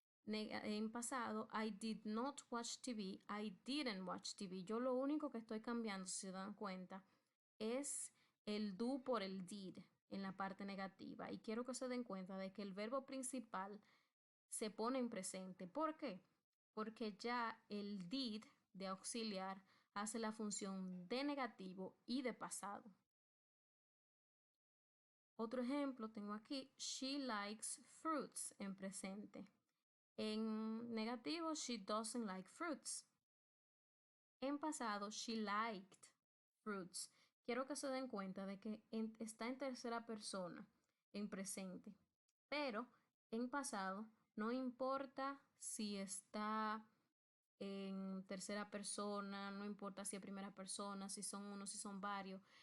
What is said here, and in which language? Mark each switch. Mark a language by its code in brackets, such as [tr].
[es] En pasado, [en] I did not watch TV, I didn't watch TV. [es] Yo lo único que estoy cambiando, si se dan cuenta, es el do por el did en la parte negativa. Y quiero que se den cuenta de que el verbo principal se pone en presente. ¿Por qué? Porque ya el did de auxiliar hace la función de negativo y de pasado. Otro ejemplo tengo aquí, [en] she likes fruits [es] en presente. En negativo, [en] she doesn't like fruits. [es] En pasado, [en] she liked fruits. [es] Quiero que se den cuenta de que está en tercera persona, en presente. Pero en pasado, no importa si está en tercera persona, no importa si es primera persona, si son uno, si son varios.